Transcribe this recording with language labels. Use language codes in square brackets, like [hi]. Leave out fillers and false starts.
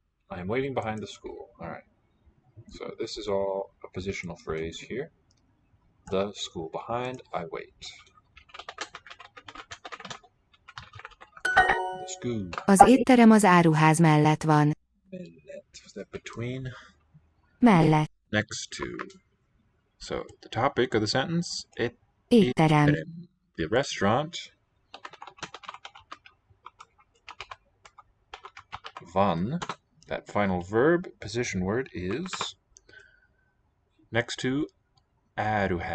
[en] I am waiting behind the school. Alright. So this is all a positional phrase here. The school behind, I wait. The school. [hu] Az étterem az áruház mellett van. [en] Mellett. Was that between? [hu] Mellett. [en] Next to. So the topic of the sentence, [hu] Étterem. [en] the restaurant. Van, that final verb, position word is next to áruház.